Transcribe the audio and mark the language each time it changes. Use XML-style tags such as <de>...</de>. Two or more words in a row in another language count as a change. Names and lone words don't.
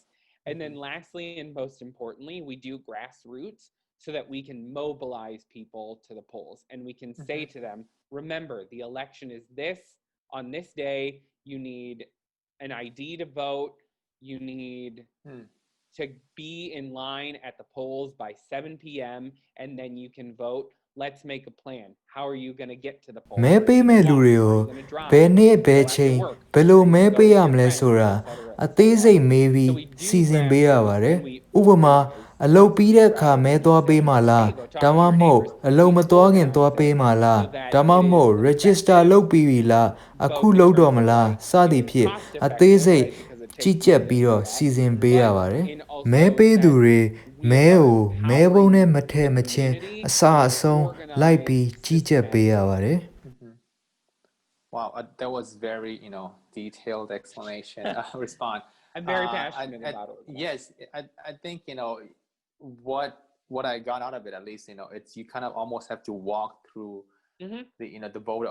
<en>And then lastly, and most importantly, we do grassroots so that we can mobilize people to the polls and we can say to them, remember, the election is this, on this day, you need an ID to vote, you need to be in line at the polls by 7 p.m. and then you can vote. Let's make a plan. How are you going to get to the polls?</en> <my>မဲပေးမဲ့လူတွေကိုဘယ်နေ့ဘယ်ချိန်ဘယ်လိုမဲပေးရမလဲဆိုတာအသေးစိတ်မေးပြီးစီ စဉ်ပေးရပါတယ်ဥပမာအလုပ်ပြီးတဲ့အခါမဲသွားပေးမှလားဒါမှမဟုတ်အလုပ်မသွားခင်သွားပေးမှလားဒါမှမဟုတ် register လုပ်ပြီးပြီလားအခုလုပ်တော့မလားစသည်ဖြင့်အသေးစိတ်ကြီးကြပ်ပြီးတော့စီစဉ်ပေးရပါတယ်မဲပေးသူတွေမဲကိုမဲပုံးနဲ့မထည့်မချင်းအစအဆုံးလိုက်ပြီးကြီးကြပ်ပေးရပါတယ်</my> <en>Wow, that was very, detailed explanation, response. I'm very passionate about it. Yes, I think, what I got out of it, at least, it's you kind of almost have to walk through the voter.</en>